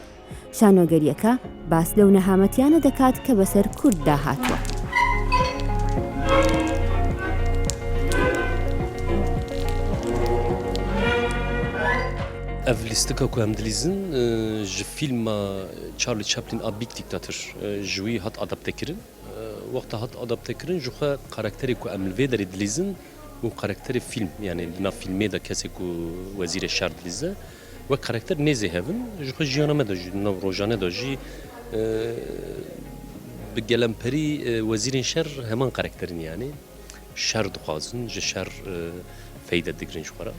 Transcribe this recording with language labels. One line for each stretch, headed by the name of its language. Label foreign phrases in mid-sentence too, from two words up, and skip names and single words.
Central Kurdish: شانۆگەریەکە باس لەو نەهامەتیانە دەکات کە بەسەر کورد داهاتوە.
Kurdish: Ev lîstika ku em dilîzin ji fîlma Charlie Chaplin a Big Dictator ji wî hat adaptekirin. Wexta hat adaptekirin ji xwe karakterê ku em li vê derê dilîzin û karakterê fîlm yani li nav filmê de kesê ku wezîrê şer dilîze ve karakter nêzê hevin ji xwe jiyana me de jî nav rojane de jî bi gelemperî wezîrên şer heman karakterin yani şer dixwazin ji şer feyde digirin ji xwe re.